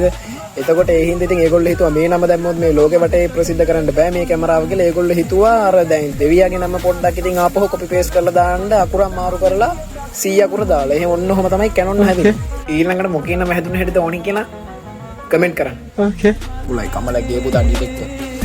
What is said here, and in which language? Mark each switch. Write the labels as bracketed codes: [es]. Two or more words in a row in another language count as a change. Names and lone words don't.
[si] එතකොට ඒ හින්දා ඉතින් ඒගොල්ලෝ හිතුවා මේ නම දැම්මොත් මේ ලෝකෙ වටේ ප්‍රසිද්ධ කරන්න බෑ මේ කැමරාව කියලා. ඒගොල්ලෝ හිතුවා අර දැන් දෙවියාගේ නම පොඩ්ඩක් ඉතින් ආපහු [en] copy paste [si] කරලා දාන්න අකුරක් මාරු කරලා 100 අකුර දාලා. එහෙනම් ඔන්න ඔහම තමයි Canon හැදෙන්නේ. ඊළඟට මොකේ නම හැදුන හැටිද ඕනි කියලා කමෙන්ට් කරන්න. [en] Okay. [id] Mulai kamu lagi ya buta di TikTok.